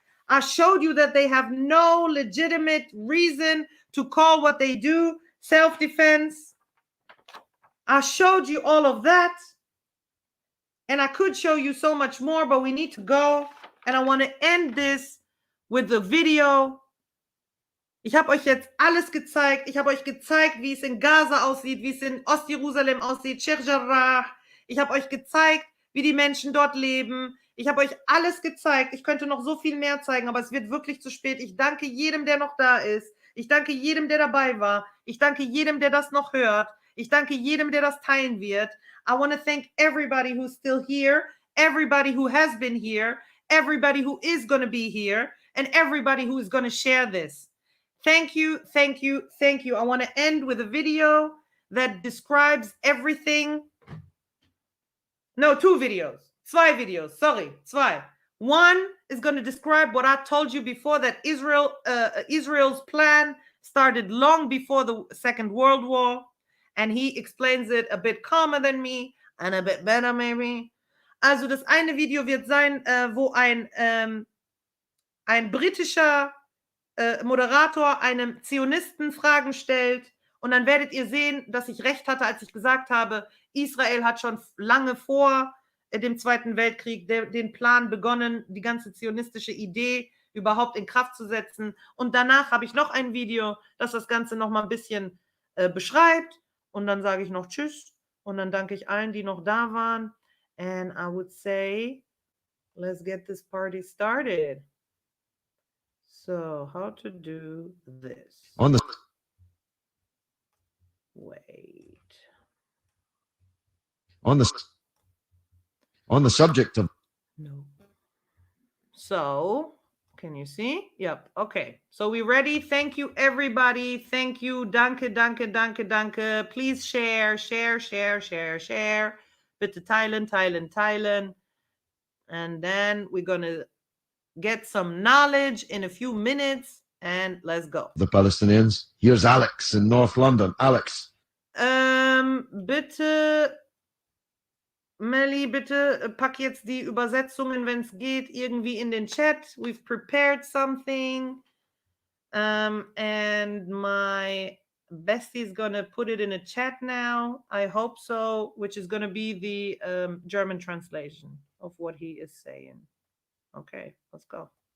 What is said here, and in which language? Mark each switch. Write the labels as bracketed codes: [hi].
[en] I showed you that they have no legitimate reason to call what they do self-defense. I showed you all of that. And I could show you so much more, but we need to go. And I want to end this with the video. [de] Ich habe euch jetzt alles gezeigt. Ich habe euch gezeigt, wie es in Gaza aussieht, wie es in Ostjerusalem aussieht, Sheikh Jarrah. Ich habe euch gezeigt, wie die Menschen dort leben. Ich habe euch alles gezeigt. Ich könnte noch so viel mehr zeigen, aber es wird wirklich zu spät. Ich danke jedem, der noch da ist. Ich danke jedem, der dabei war. Ich danke jedem, der das noch hört. Ich danke jedem, der das teilen wird. [en] I want to thank everybody who's still here, everybody who has been here, everybody who is going to be here, and everybody who is going to share this. Thank you, thank you, thank you. I want to end with a video that describes everything. No, two videos. [de] Zwei videos, [en] sorry, [de] zwei. [en] One is going to describe what I told you before, that Israel's plan started long before the Second World War. And he explains it a bit calmer than me and a bit better maybe. [de] Also das eine Video wird sein, wo ein britischer Moderator einem Zionisten Fragen stellt. Und dann werdet ihr sehen, dass ich recht hatte, als ich gesagt habe, Israel hat schon lange vor dem Zweiten Weltkrieg den Plan begonnen, die ganze zionistische Idee überhaupt in Kraft zu setzen. Und danach habe ich noch ein Video, das das Ganze noch mal ein bisschen beschreibt. und dann sage ich noch Tschüss und dann danke ich allen, die noch da waren. [en] And I would say, let's get this party started. So, how to do this? Wait. On the subject of No. So, can you see? Yep. Okay. So we ready? Thank you, everybody. Thank you. [de] Danke, danke, danke, danke. [en] Please share, share, share, share, share. [de] Bitte teilen, teilen, teilen. [en] And then we're going to get some knowledge in a few minutes and let's go. the Palestinians. Here's Alex in North London. Alex. [de] Bitte, Melly, bitte pack jetzt die Übersetzungen, wenn es geht, irgendwie in den Chat. [en] We've prepared something. And my bestie is going to put it in a chat now. I hope so, which is going to be the German translation of what he is saying. Okay, let's go.